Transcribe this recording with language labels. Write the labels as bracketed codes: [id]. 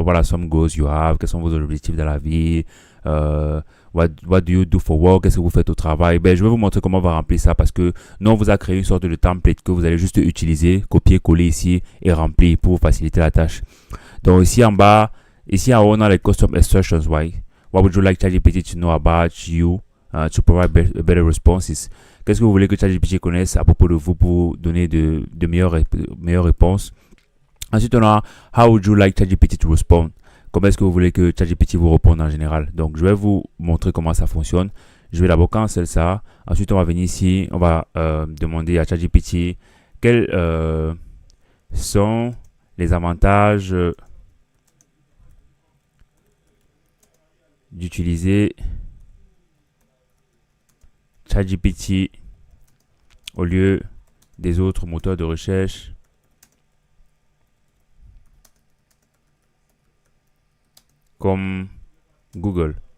[fr] Voilà, [en] some goals you have, [fr] quels sont vos objectifs dans la vie. Euh, [en] what do you do for work, [fr] qu'est-ce que vous faites au travail. Ben, je vais vous montrer comment on va remplir ça parce que nous, on vous a créé une sorte de template que vous allez juste utiliser, copier, coller ici et remplir pour vous faciliter la tâche. Donc, ici en bas, ici en haut, on a les custom assertions. [en] What would you like ChatGPT to know about you to provide better responses? [fr] Qu'est-ce que vous voulez que ChatGPT connaisse à propos de vous pour donner de meilleures réponses? Ensuite, on a [en] How would you like ChatGPT to respond? [fr] Comment est-ce que vous voulez que ChatGPT vous réponde en général? Donc, je vais vous montrer comment ça fonctionne. Je vais d'abord cancel ça. Ensuite, on va venir ici. On va demander à ChatGPT quels sont les avantages d'utiliser ChatGPT au lieu des autres moteurs de recherche comme Google.